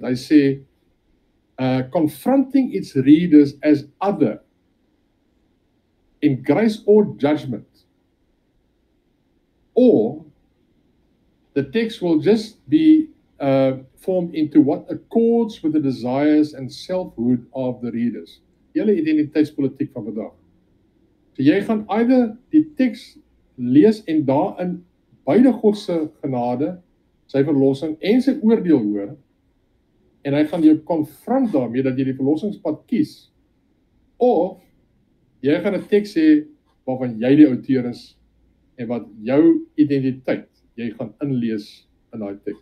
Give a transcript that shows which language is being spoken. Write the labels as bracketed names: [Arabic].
[Afrikaans] Hy sê [English] confronting its readers as other in grace or judgment, or the text will just be formed into what accords with the desires and selfhood of the readers. [Afrikaans] Julle identiteitspolitiek van vandag. So jy gaan either die teks lees en daarin beide God se genade, sy verlossing en sy oordeel hoor, en hy gaan jou konfront daarmee dat jy die verlossingspad kies, of jy gaan 'n teks hê waarvan jy die outeur is en wat jou identiteit jy gaan inlees in daai teks.